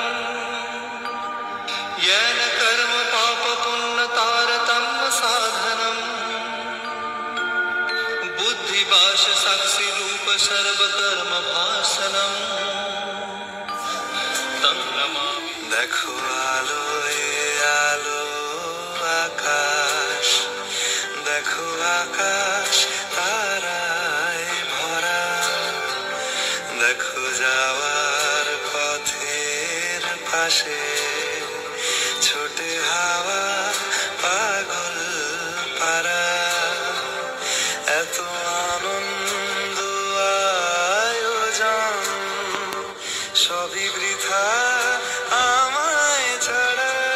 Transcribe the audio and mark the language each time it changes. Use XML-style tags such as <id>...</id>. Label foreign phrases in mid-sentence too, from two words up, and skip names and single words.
<sa>येन कर्म पापपुण्यतारतम्य साधनम् बुद्धिभाष साक्षिरूप सर्वकर्मभासनम् तं नमामि।</sa> <bn>দেখো আলো এ আলো আকাশ, দেখো আকাশ তারায় ভরা, দেখো যাওয়ার পথের পাশে ছোটে হাওয়া পাগল পারা, এত আনন্দ আয়োজন সবই বৃথা আমায় ছাড়া।</bn>